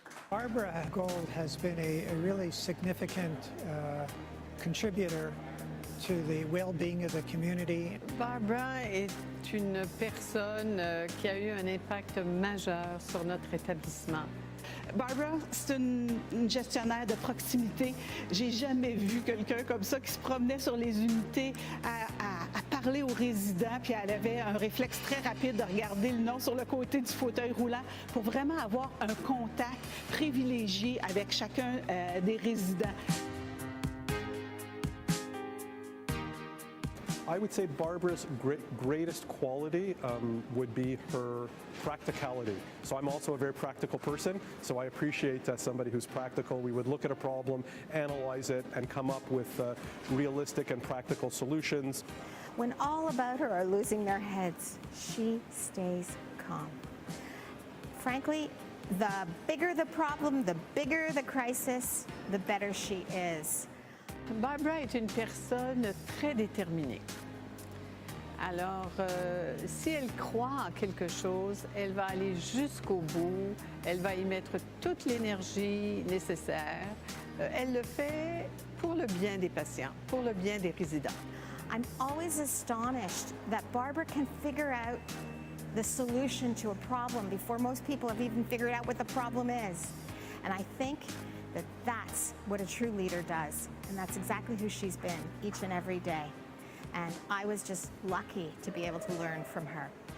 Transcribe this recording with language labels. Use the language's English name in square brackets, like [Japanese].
[English] Barbra Gold has been a really significant contributor to the well-being of the community. [French] Barbra est une personne qui a eu un impact majeur sur notre établissement. Barbra, c'est une gestionnaire de proximité. J'ai jamais vu quelqu'un comme ça qui se promenait sur les unités à parler aux résidents, puis elle avait un réflexe très rapide de regarder le nom sur le côté du fauteuil roulant pour vraiment avoir un contact privilégié avec chacun des résidents. [English] I would say Barbra's greatest quality would be her practicality. So I'm also a very practical person, so I appreciate somebody who's practical. We would look at a problem, analyze it, and come up with realistic and practical solutions. When all about her are losing their heads, she stays calm. Frankly, the bigger the problem, the bigger the crisis, the better she is. [French] Barbra est une personne très déterminée. Alors, si elle croit en quelque chose, elle va aller jusqu'au bout, elle va y mettre toute l'énergie nécessaire. Elle le fait pour le bien des patients, pour le bien des résidents. [English] I'm always astonished that Barbra can figure out the solution to a problem before most people have even figured out what the problem is. And I think that that's what a true leader does. And that's exactly who she's been each and every day. And I was just lucky to be able to learn from her.